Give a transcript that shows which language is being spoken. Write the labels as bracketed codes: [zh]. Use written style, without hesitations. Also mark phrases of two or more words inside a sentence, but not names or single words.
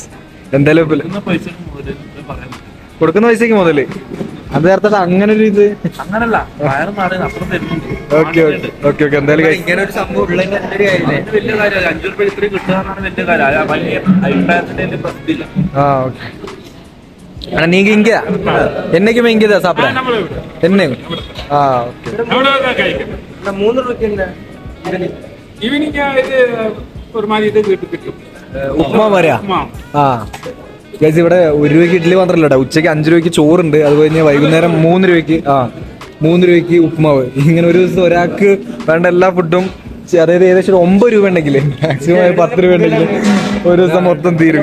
[ml] എന്തായാലും കൊടുക്കുന്ന പൈസക്ക് മുതല് അത് ചേർത്തിട്ട് അങ്ങനെ ഒരു ഇത് അങ്ങനല്ല. ഓക്കെ ഓക്കെ ഓക്കെ. എന്തായാലും ഇങ്ങനെ ഒരു സംഭവം ഉള്ളതിന്റെ വലിയ കാര്യം. 5 രൂപ ഇത്രയും കിട്ടുകയാണ് വലിയ കാര്യം. വലിയ അഭിപ്രായത്തിന്റെ പ്രശ്നമില്ല. ആ ഓക്കെ. [ta] ஆனா நீங்க இங்க என்னைக்குமே இங்க தான் சாப்பிட என்ன? ஆ ஓகே. [ml] 3 രൂപയ്ക്ക് ഈവനിങ് ഇത് ഒരു മാതിരി ഇത് കിട്ടും. ഉപ്മാ പറയാ. ആ ഗൈസ്, ഇവിടെ 1 രൂപയ്ക്ക് ഇഡ്ഡലി മാത്രമല്ല, ഉച്ചയ്ക്ക് 5 രൂപയ്ക്ക് ചോറുണ്ട്. അത് കഴിഞ്ഞ് വൈകുന്നേരം 3 രൂപയ്ക്ക് 3 രൂപയ്ക്ക് ഉപ്മാവ്. ഇങ്ങനെ ഒരു ദിവസം ഒരാൾക്ക് വേണ്ട എല്ലാ ഫുഡും, അതായത് ഏകദേശം 9 രൂപ ഉണ്ടെങ്കിൽ മാക്സിമം 10 രൂപ ഉണ്ടെങ്കിൽ ഒരു ദിവസം മൊത്തം തീരും.